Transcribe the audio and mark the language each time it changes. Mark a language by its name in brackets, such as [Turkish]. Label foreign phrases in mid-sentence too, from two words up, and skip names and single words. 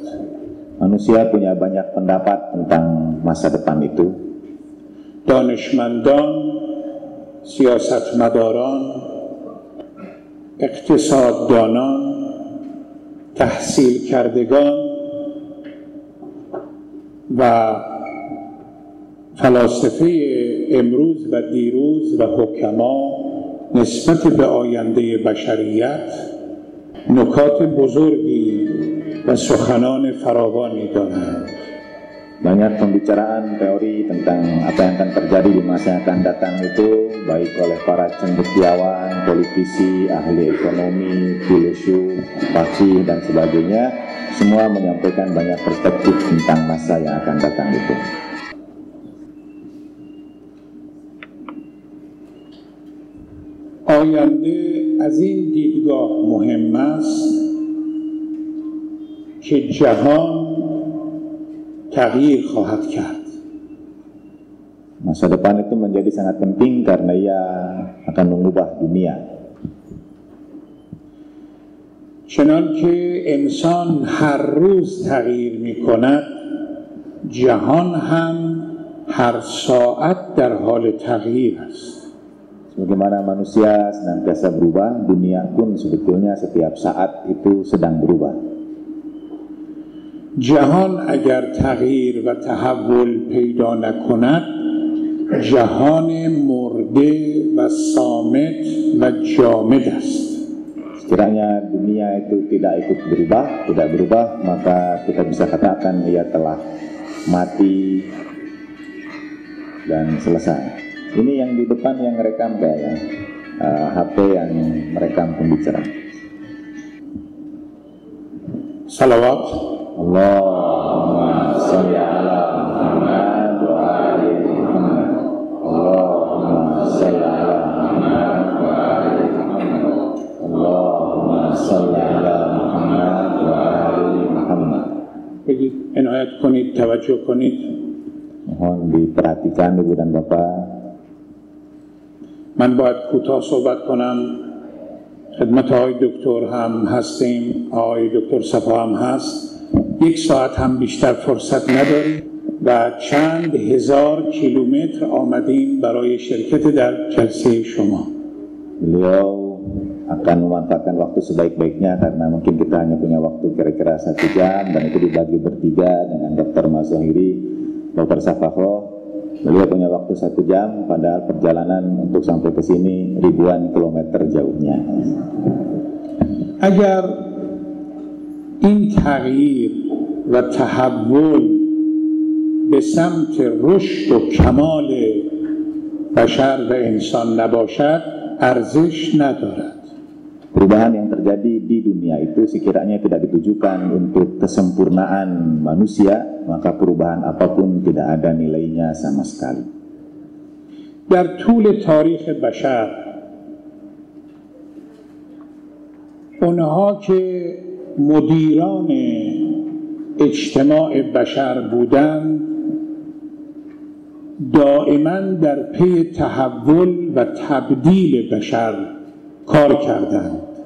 [Indonesian] Manusia punya banyak pendapat tentang masa depan itu. [Persian] دانشمندان، سیاستمداران، اقتصاددانان، تحصیل کردگان و فلاسفه امروز و دیروز و حکما نسبت به آینده بشریت نکات بزرگی و سخنان فراوانی دارند. [Indonesian] Banyak pembicaraan teori tentang apa yang akan terjadi di masa yang akan datang itu, baik oleh para cendekiawan, politisi, ahli ekonomi, filosof, fakih, dan sebagainya. Semua menyampaikan banyak perspektif tentang masa yang akan datang itu. [Persian] آینده از این دیدگاه مهم است که جهان تغییر خواهد کرد. [Indonesian] Masa depan itu menjadi sangat penting karena ia akan mengubah dunia. [Persian] چنانکه انسان هر روز تغییر می‌کند، جهان هم هر ساعت در حال تغییر است. [Indonesian] Sebagaimana manusia senantiasa berubah, dunia pun sebetulnya setiap saat itu sedang berubah. [Persian] جهان اگر تغییر و تحول پیدا نکند، جهان مرده و صامت و جامد است. [Indonesian] Sekiranya dunia itu tidak ikut tidak berubah, maka kita bisa katakan ia telah mati dan selesai. Ini yang di depan yang merekam kayaknya, HP yang merekam pembicaraan. Salawat. [Arabic] اللهم صل على محمد وآل محمد. اللهم صل على محمد وآل محمد. اللهم صل على محمد وآل محمد. [Persian] بگید عنایت کنید، توجه کنید. [Indonesian] Mohon diperhatikan Ibu dan Bapak. [Persian] من باید کوتاه صحبت کنم. خدمت آقای دکتر هم هستیم، آقای دکتر صفا هم هست. 1 ساعت هم بیشتر فرصت نداریم و چند هزار کیلومتر آمدیم برای شرکت در جلسه شما. [Indonesian] Beliau akan memanfaatkan waktu sebaik-baiknya karena mungkin kita hanya punya waktu kira-kira 1 jam, dan itu dibagi bertiga dengan Dr. Mazahiri, Dr. Safaho. Beliau punya waktu 1 jam, padahal perjalanan untuk sampai ke sini ribuan kilometer jauhnya. [Persian] اگر این تغییر و تحول به سمت رشد و کمال بشر و انسان نباشد، ارزش ندارد. [Indonesian] Perubahan yang terjadi di dunia itu sekiranya tidak ditujukan untuk kesempurnaan manusia, maka perubahan apapun tidak ada nilainya sama sekali. [Persian] در طول تاریخ بشر اونها که مدیران اجتماع بشر بودند دائما در پی تحول و تبدیل بشر کار کردند.